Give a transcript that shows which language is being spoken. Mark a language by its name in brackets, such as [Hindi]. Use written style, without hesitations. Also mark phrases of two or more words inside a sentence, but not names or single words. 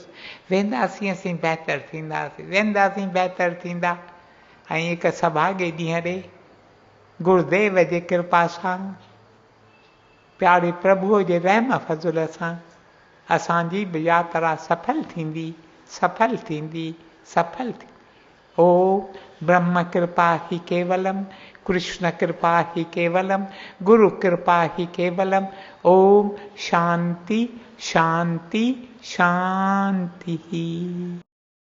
[Sindhi] वेंदासीं असीं बहितर थींदासीं, वेंदासीं बहितर थींदा। ऐं हिकु सभागे ॾींहं ॾे गुरुदेव जे कृपा सां, प्यारे प्रभुअ जे रहम फज़ुल सां असांजी बि यात्रा सफल थींदी, सफल थींदी, सफल थींदी। [Sanskrit] ओ ब्रह्म कृपा ही केवलम, कृष्ण कृपा ही केवलम, गुरु कृपा ही केवलम। ओम शांति शांति शांति।